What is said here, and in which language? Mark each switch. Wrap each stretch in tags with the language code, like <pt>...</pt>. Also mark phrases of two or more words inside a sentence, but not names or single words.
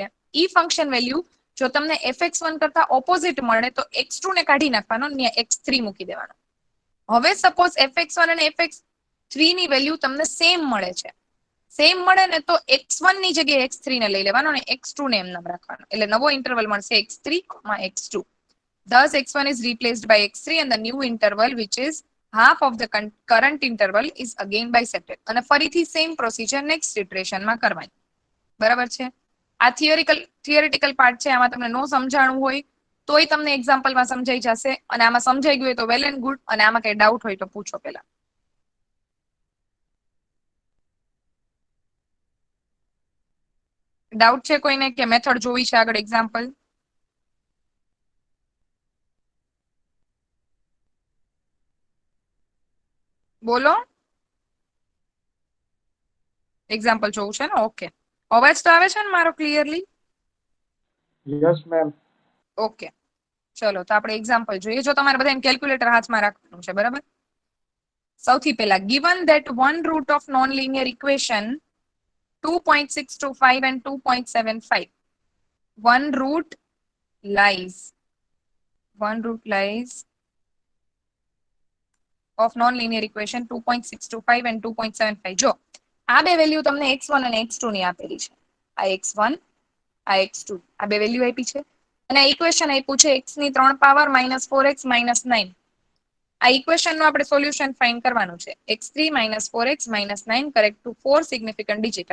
<gu>ઈ</gu> <en>function value</en> <gu>જો તમને fx1 કરતા ઓપોઝિટ મળે તો x2 ને કાઢી નાખવાનો અને x3 મૂકી દેવાનો. હવે સપોઝ fx1 અને fx3 ની વેલ્યુ તમને સેમ મળે છે, સેમ મળે ને તો x1 ની જગ્યાએ x3 ને લઈ લેવાનો અને x2 ને એમ નામ રાખવાનો, એટલે નવો ઇન્ટરવલ મળશે x3, x2.</gu> <en>Thus x1 is replaced by x3 and the new interval which is half of the current interval is again bisected.</en> <gu>અને ફરીથી</gu> <en>same procedure next</en> <gu>ઇટરેશનમાં કરવાની. બરાબર છે. આ</gu> <en>theoretical part</en> <gu>છે, આમાં તમને નો સમજાણું હોય તોય તમને એક્ઝામ્પલમાં સમજાઈ જશે, અને આમાં સમજાઈ ગયું હોય તો</gu> <en>well and good,</en> <gu>અને આમાં કઈ ડાઉટ હોય તો પૂછો પેલા. ડાઉટ છે કોઈને કે મેથડ જોવી છે આગળ એક્ઝામ્પલ? બોલો. એક્ઝામ્પલ જોવું છે ને? ઓકે. અવાજ તો આવે છે ને મારો ક્લિયરલી?</gu> <en>Yes, ma'am.</en> <gu>ઓકે, ચલો તો આપણે એક્ઝામ્પલ જોઈએ. જો તમારે બધાને કેલ્ક્યુલેટર હાથમાં રાખવાનું છે, બરાબર. સૌથી પહેલા</gu> <en>given that one root of non-linear equation 2.625 and 2.75, one root lies of non-linear equation 2.625 and 2.75.</en> <gu>જો આ બે વેલ્યુ તમને x1 અને x2 ની આપેલી છે, આ x1 આ x2, આ બે વેલ્યુ આપી છે, અને આ ઇક્વેશન આપ્યું છે x ની 3 પાવર -4x -9. આ ઇક્વેશન નું આપણે</gu> <en>solution find</en> <gu>કરવાનું છે.</gu> <en>x3 -4x -9 correct to 4 significant digit.</en>